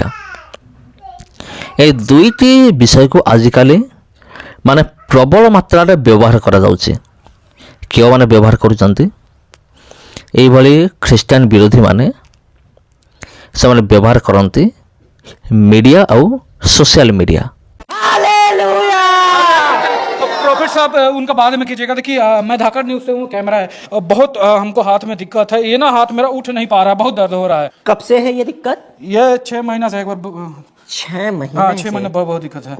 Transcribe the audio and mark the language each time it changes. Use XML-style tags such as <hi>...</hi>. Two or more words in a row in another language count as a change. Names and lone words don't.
<or>এই ଦୁଇଟି ବିଷୟକୁ ଆଜିକାଲି ମାନେ ପ୍ରବଳ ମାତ୍ରାରେ ବ୍ୟବହାର କରାଯାଉଛି। କେଉଁମାନେ ବ୍ୟବହାର କରୁଛନ୍ତି? ଏଇଭଳି ଖ୍ରୀଷ୍ଟିଆନ ବିରୋଧୀମାନେ ସେମାନେ ବ୍ୟବହାର କରନ୍ତି ମିଡ଼ିଆ ଆଉ ସୋସିଆଲ ମିଡ଼ିଆ।</or> <hi>प्रॉफिट साहब उनका बाद में कीजिएगा। देखिए मैं धाकड़ न्यूज़ से हूँ, कैमरा है और बहुत हमको हाथ में दिक्कत है। ये ना हाथ मेरा उठ नहीं पा रहा है, बहुत दर्द हो रहा है। कब से है ये दिक्कत? ये 6 महीना से एक बार 6 महीने? हाँ 6 महीने बहुत दिक्कत है।</hi>